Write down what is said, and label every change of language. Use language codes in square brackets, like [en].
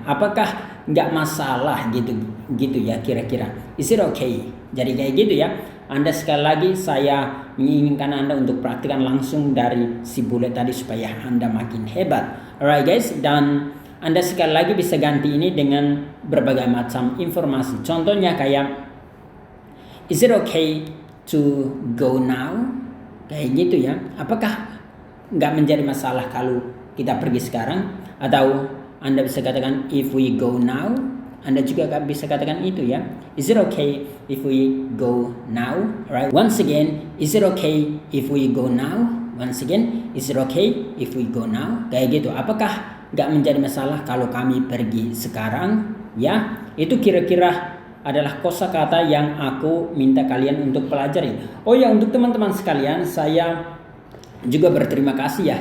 [id] Apakah nggak masalah gitu ya kira-kira? [en] Is it okay? [id] Jadi kayak gitu ya. Anda sekali lagi saya menginginkan Anda untuk praktikkan langsung dari si bule tadi supaya Anda makin hebat. [en] Alright guys, [id] dan Anda sekali lagi bisa ganti ini dengan berbagai macam informasi. Contohnya kayak, [en] is it okay to go now? [id] Kayak gitu ya. Apakah nggak menjadi masalah kalau kita pergi sekarang? Atau Anda bisa katakan [en] if we go now. [id] Anda juga bisa katakan itu ya. [en] Is it okay if we go now? Alright. Once again, is it okay if we go now? Once again, is it okay if we go now? [id] Kayak gitu. Apakah nggak menjadi masalah kalau kami pergi sekarang? Ya, itu kira-kira adalah kosakata yang aku minta kalian untuk pelajari. Oh ya, untuk teman-teman sekalian, saya juga berterima kasih ya.